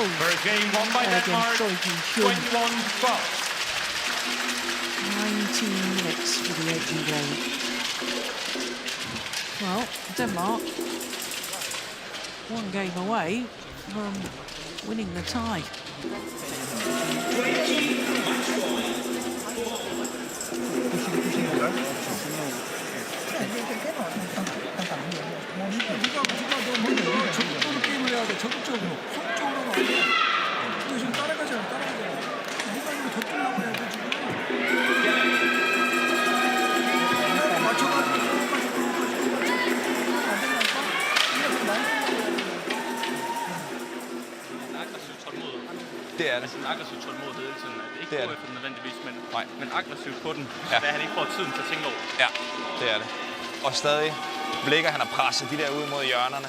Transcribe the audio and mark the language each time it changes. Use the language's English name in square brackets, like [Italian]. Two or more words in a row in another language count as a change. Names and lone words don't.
[English] First game won by Denmark. 21-12. 19 minutes for the opening game. Denmark, one game away from winning the tie. [Korean] 적극적으로 게임을 해야 돼. 적극적으로. 속적으로는 안 돼. 근데 지금 따라가잖아. 누가 이거 더 뛰려고 해야 돼, 지금. 맞춰가지고 [Danish] Det er det. En aggressiv tålmodighed hele tiden. Ikke det er gå det. efter nødvendigvis, Nej. Men aggressivt på den, Ja. da han ikke får tiden til at tænke over. Ja, det er det. Og stadig blikker han at presse de der ud mod hjørnerne.